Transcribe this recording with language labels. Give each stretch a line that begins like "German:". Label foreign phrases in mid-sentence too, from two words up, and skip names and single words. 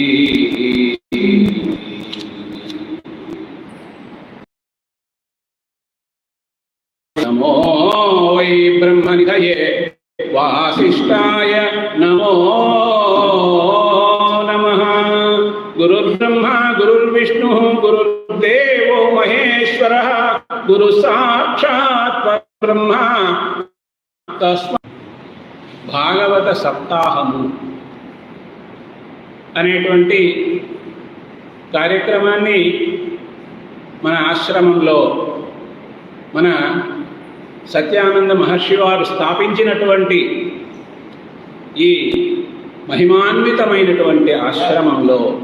Sanskrit: नमो वै ब्रह्मनिधये वासिष्ठाय नमो नमः। गुरुर्ब्रह्मा गुरुर्विष्णुः गुरुर्देवो महेश्वरः गुरुसाक्षात् परब्रह्म तस्मै
Telugu: భాగవత సప్తాహము అనేటువంటి కార్యక్రమాన్ని మన ఆశ్రమంలో మన సత్యానంద మహర్షి వారు స్థాపించినటువంటి ఈ మహిమాన్వితమైనటువంటి ఆశ్రమంలో,